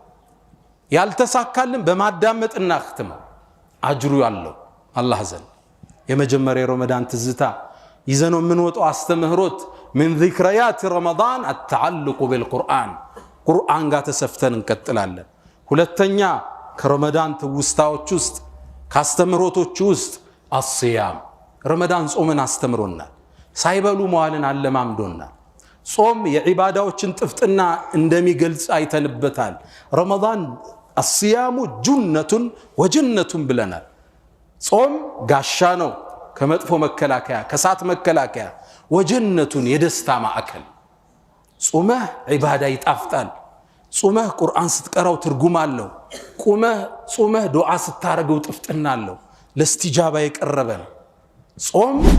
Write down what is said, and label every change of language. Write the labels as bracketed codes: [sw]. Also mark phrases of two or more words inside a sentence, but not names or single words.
[am] ያልተሳካልን በማዳመጥ እናختመው አጅሩ ያለው አላህ ዘንድ የመጀመሪያ ረመዳን ትዝታ ይዘነው የምንወጣው አስተምህሮት [ar] من ذكريات رمضان التعلق بالقرآن [am] ቁርአን ጋር ተሰፍተን እንቀጥላለን ሁለተኛ ከረመዳን ትውስታዎች ውስጥ ካስተምህሮቶች ውስጥ الصيام ረመዳን ጾምን አስተምሮናል ሳይበሉ መዋልን አለማምዶናል ጾም የዒባዳዎችን ጥፍጥና እንደሚገልጽ አይተንበታል ረመዳን [ar] الصيام جنة وجنة [am] ብለናል ጾም ጋሻ ነው ከመጥፎ መከላከያ ከሳት መከላከያ ወጀነቱን የደስታ ማዕከል ጾመህ ዒባዳ ይጣፍጣል ጾመህ ቁርአን ስትቀራው ትርጉም አለው ጾመህ ዱዓ ስታረገው ጥፍጥና አለው ለስቲጃባ የቀረበ ጾም